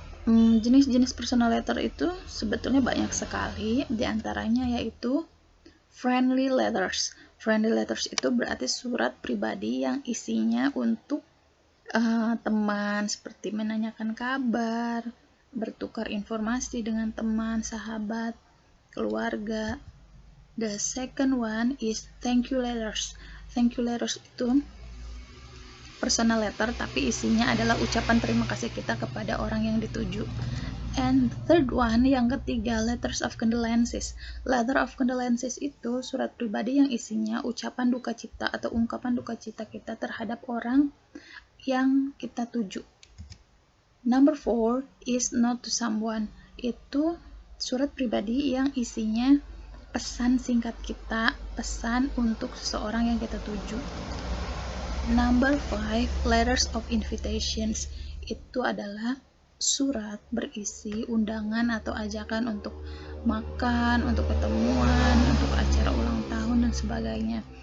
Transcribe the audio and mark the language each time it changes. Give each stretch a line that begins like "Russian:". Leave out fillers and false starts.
Indonesian: Jenis-jenis personal letter itu sebetulnya banyak sekali, diantaranya yaitu friendly letters. Friendly letters itu berarti surat pribadi yang isinya untuk teman, seperti menanyakan kabar, bertukar informasi dengan teman, sahabat, keluarga.
English: The second one is thank you letters.
Indonesian: Thank you letters itu personal letter, tapi isinya adalah ucapan terima kasih kita kepada orang yang dituju.
English: And third one,
Indonesian: yang ketiga,
English: letters of condolences.
Indonesian: Letter of condolences itu surat pribadi yang isinya ucapan duka cita atau ungkapan duka cita kita terhadap orang yang kita tuju.
English: Number 4 is note to someone.
Indonesian: Itu surat pribadi yang isinya pesan singkat kita, pesan untuk seseorang yang kita tuju.
English: Number 5, letters of invitations.
Indonesian: Itu adalah surat berisi undangan atau ajakan untuk makan, untuk ketemuan, untuk acara ulang tahun dan sebagainya.